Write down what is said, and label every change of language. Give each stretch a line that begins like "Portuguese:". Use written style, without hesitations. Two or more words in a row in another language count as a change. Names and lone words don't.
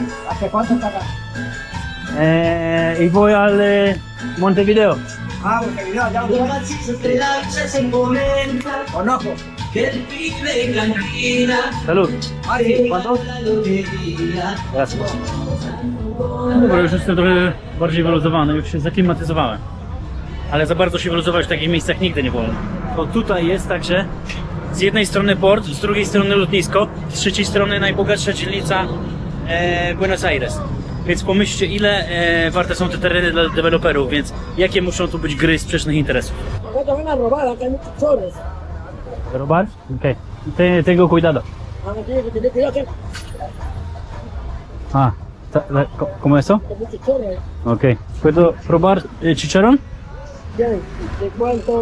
Spanish: ¿Hace cuánto está acá? Y voy al Montevideo. Ah, porque video allá conozco. Salud. Ah, sí. ¿Cuánto? Gracias.
Polish: Dobra, już jestem trochę bardziej wyluzowany, już się zaklimatyzowałem. Ale za bardzo się wyluzować w takich miejscach nigdy nie wolno. Bo tutaj jest tak, że z jednej strony port, z drugiej strony lotnisko, z trzeciej strony najbogatsza dzielnica Buenos Aires. Więc pomyślcie, ile warte są te tereny dla deweloperów, więc jakie muszą tu być gry sprzecznych interesów.
Spanish: Acá te van a robar, acá hay muchos choros. ¿Robar? Ok. Tengo cuidado. Ah, tiene que tener cuidado que hay Ah, ¿cómo eso? muchos choros. Ok. ¿Puedo probar chicharrón? Bien, ¿de cuánto?